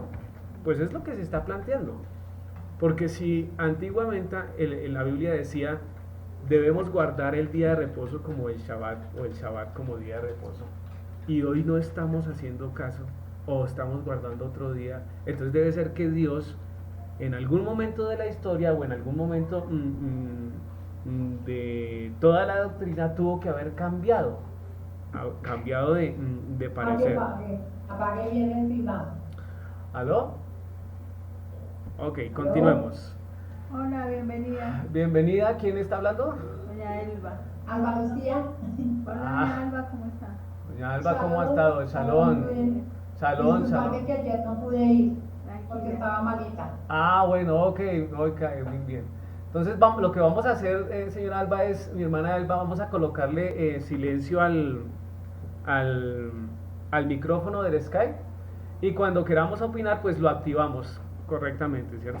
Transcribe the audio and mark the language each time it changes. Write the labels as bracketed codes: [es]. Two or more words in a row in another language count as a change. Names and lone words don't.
[es] Pues es lo que se está planteando. Porque si antiguamente en la Biblia decía debemos guardar el día de reposo como el Shabbat o el Shabbat como día de reposo y hoy no estamos haciendo caso o estamos guardando otro día, entonces debe ser que Dios en algún momento de la historia o en algún momento de toda la doctrina tuvo que haber cambiado de parecer. Apague bien encima. ¿Aló? Ok, continuemos. Hola, bienvenida. Bienvenida, ¿quién está hablando? Doña Elba. Alba Lucía. Hola, doña Elba, ¿cómo está? Doña Alba, ¿cómo ha estado? Shalom. Shalom, Disculpame shalom. que ayer no pude ir porque Tranquila. estaba malita. Ah, bueno, ok, muy bien. Entonces lo que vamos a hacer, señora Alba, es, mi hermana Alba, vamos a colocarle silencio al, al micrófono del Skype y cuando queramos opinar, pues lo activamos correctamente, ¿cierto?